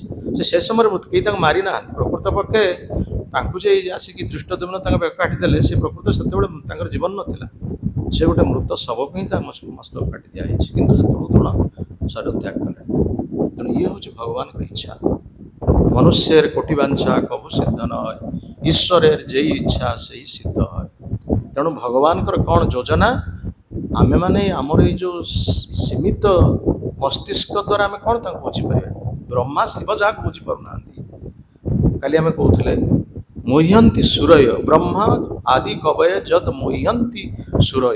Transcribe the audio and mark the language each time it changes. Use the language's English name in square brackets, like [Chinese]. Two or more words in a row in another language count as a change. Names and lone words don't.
[Odia] ସେ ସମୟରେ କେହି ତାଙ୍କୁ ମାରି ନାହାନ୍ତି। ପ୍ରକୃତ ପକ୍ଷେ ତାଙ୍କୁ ଯେ ଆସିକି ଧୃଷ୍ଟଦ୍ୟୁମ୍ନ ତାଙ୍କ ବେକ କାଟିଦେଲେ, ସେ ପ୍ରକୃତ ସେତେବେଳେ ତାଙ୍କର ଜୀବନ ନଥିଲା। ସେ ଗୋଟେ ମୃତ ଶବକୁ ହିଁ ତାଙ୍କ ମସ୍ତକ କାଟି ଦିଆଯାଇଛି। କିନ୍ତୁ ସେତେବେଳେ ଦ୍ରୋଣ ଶରୀର ତ୍ୟାଗ କଲେ। ତେଣୁ ଇଏ ହେଉଛି ଭଗବାନଙ୍କ ଇଚ୍ଛା। [Bangla] ମନୁଷ୍যের কোটি বাঞ্ছা কবু সিদ্ধ নয়, ঈশ্বরের যেই ইচ্ছা সেই সিদ্ধ হয়। [Odia] তেଣୁ ଭଗବାନଙ୍କର କ'ଣ ଯୋଜନା? ଆମେମାନେ ଆମର ଏଇ ଯେଉଁ ସୀମିତ ମସ୍ତିଷ୍କ ଦ୍ୱାରା ଆମେ କ'ଣ ତାଙ୍କୁ ବୁଝିପାରିବା? ବ୍ରହ୍ମା ଶିବ ଯାହାକୁ ବୁଝିପାରୁନାହାନ୍ତି। କାଲି ଆମେ କହୁଥିଲେ [Sanskrit] ମୁହ୍ୟନ୍ତି ସୁରୟ ବ୍ରହ୍ମା ଆଦି କବୟ ଯଦ୍ ମୁହ୍ୟନ୍ତି ସୁରୟ।